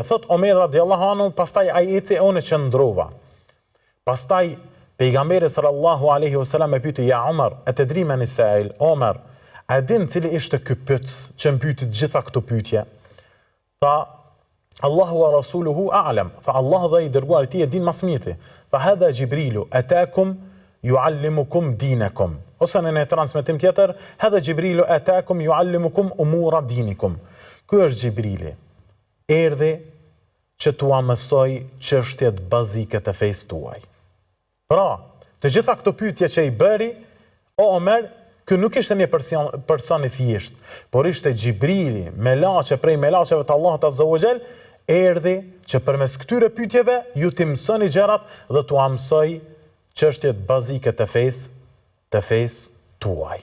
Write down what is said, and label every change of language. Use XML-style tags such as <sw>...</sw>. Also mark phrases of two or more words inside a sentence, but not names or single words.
<sq>Thot Omer</sq> <ar>رضي الله عنه,</ar> <sq>pastaj ai eci e unë qëndrova. Pastaj pejgamberi</sq> <ar>صلى الله عليه وسلم</ar> <sq>e pyeti:</sq> <ar>"يا عمر أتدري من السائل?"</ar> <sq>Omer, a din cili ishte ky pyet që më pyeti gjitha këto pyetje?</sq> <ar>Tha: الله ورسوله أعلم.</ar> <sq>Tha Allah dhe i dërguar i tij e din më së miri.</sq> <ar>فهذا جبريل أتاكم يعلمكم دينكم.</ar> <sq>Ose në transmetim tjetër,</sq> <ar>هذا جبريل أتاكم يعلمكم أمور دينكم.</ar> <sq>Ky është Jibrili. Erdhi që t'ua mësoj çështjet bazike të fesë tuaj. Pra, të gjitha këto pyetje që i bëri, o Omer, ky nuk ishte një person i thjesht, por ishte Jibrili, melaçe prej melaçeve të Allahut</sq> <ar>عز وجل,</ar> <sq>erdhi që përmes këtyre pyetjeve ju t'i mësoni gjërat dhe t'u mësoj çështjet bazike të fesë tuaj.</sq>